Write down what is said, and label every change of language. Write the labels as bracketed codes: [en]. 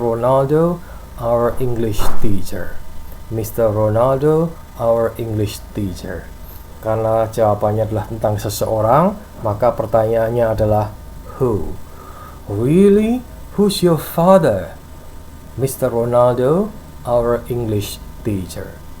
[en] Ronaldo, our English teacher. Mr. Ronaldo, our English teacher. [id] Karena jawabannya adalah tentang seseorang, maka pertanyaannya adalah who? [en] Really? Who's your father? Mr. Ronaldo, our English teacher.